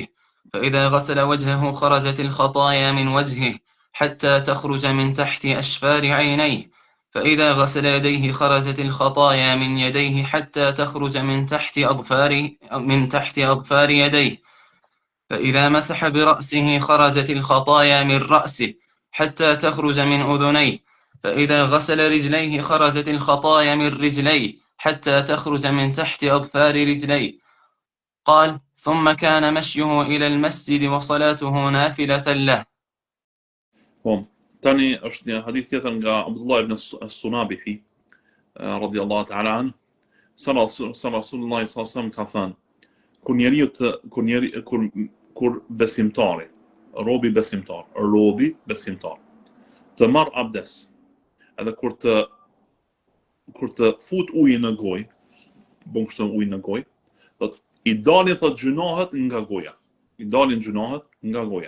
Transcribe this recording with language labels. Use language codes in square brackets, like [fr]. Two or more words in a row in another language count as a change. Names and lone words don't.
[ar] فإذا غسل وجهه خرجت الخطايا من وجهه حتى تخرج من تحت أشفار عينيه، فإذا غسل يديه خرجت الخطايا من يديه حتى تخرج من تحت أظفار يديه، فإذا مسح برأسه خرجت الخطايا من رأسه حتى تخرج من أذنيه، فإذا غسل رجليه خرجت الخطايا من رجليه حتى تخرج من تحت أظفار رجليه. قال: ثم كان مشيه إلى المسجد وصلاته نافلة له. [sq] Tani është një hadith tjetër nga Abdullah ibn as-Sunabihi [ar] رضي الله تعالى عن, [sq] se Rasulullah [ar] صلى الله عليه وسلم [sq] ka thënë, kur besimtari, robi besimtar të marr abdes, edhe kur të fut ujë në gojë, bën kështu ujë në gojë, thotë i dalin thotë gjunohet nga goja.